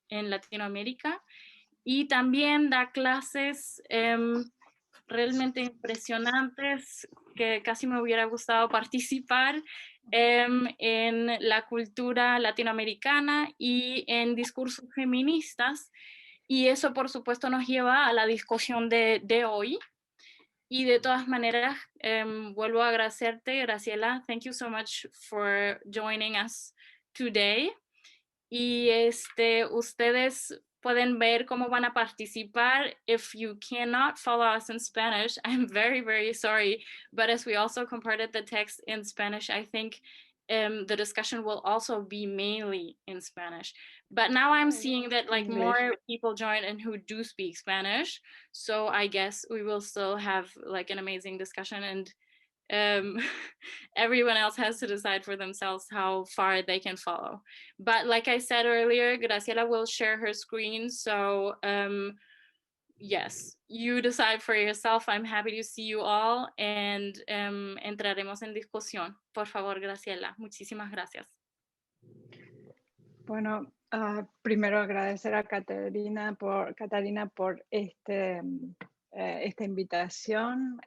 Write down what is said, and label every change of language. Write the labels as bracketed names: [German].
[Spanish] Latinoamérica, y también da clases realmente impresionantes que casi me hubiera gustado participar en la cultura latinoamericana y en discursos feministas. Y eso, por supuesto, nos lleva a la discusión de hoy. Y de todas maneras, vuelvo a agradecerte, Graciela. [English] Thank you so much for joining us today. [Spanish] Y ustedes pueden ver cómo van a participar. [English] If you cannot follow us in Spanish, I'm very, very sorry. But as we also comparted the text in Spanish, I think the discussion will also be mainly in Spanish. But now I'm seeing that like more people join and who do speak Spanish. So I guess we will still have like an amazing discussion, and everyone else has to decide for themselves how far they can follow. But like I said earlier, Graciela will share her screen. So yes, you decide for yourself. I'm happy to see you all, and [Spanish] entraremos en discusión. Por favor, Graciela, muchísimas gracias. Bueno, primero agradecer a Catarina por esta invitación.